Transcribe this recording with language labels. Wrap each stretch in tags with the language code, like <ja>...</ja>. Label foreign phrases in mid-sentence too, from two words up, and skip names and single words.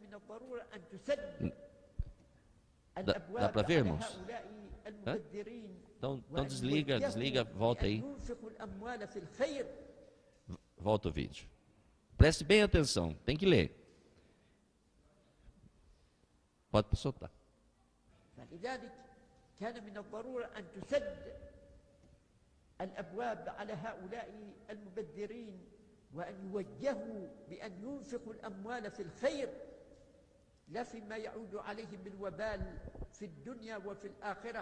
<pt>Dá para ver, irmãos? Então desliga, volta aí. Volta o vídeo. Preste bem atenção, tem que ler. Pode soltar.</pt> <ar>كان من الضرورة أن تسد الأبواب على هؤلاء المبذرين وأن يوجهوا بأن ينفقوا الأموال في الخير لا فيما يعود عليهم من وبال في الدنيا وفي الآخرة.</ar>